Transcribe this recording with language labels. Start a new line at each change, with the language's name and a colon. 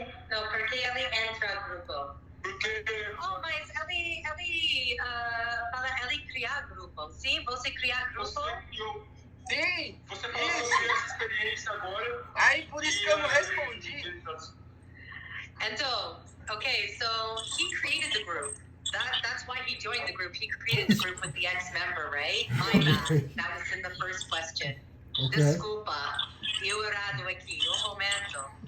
Portuguese: Não, porque ele entra no grupo. Porque Mas ele fala ele criar grupo. Sim, você criar grupo? Sim! Você falou sobre essa experiência agora. Aí, por isso que eu não respondi.
English: Então, okay, so he created the group. That's why he joined the group. He created the group with the ex-member, right? My bad. That was in the first question. Okay.
Portuguese: Desculpa, eu errado aqui, momento.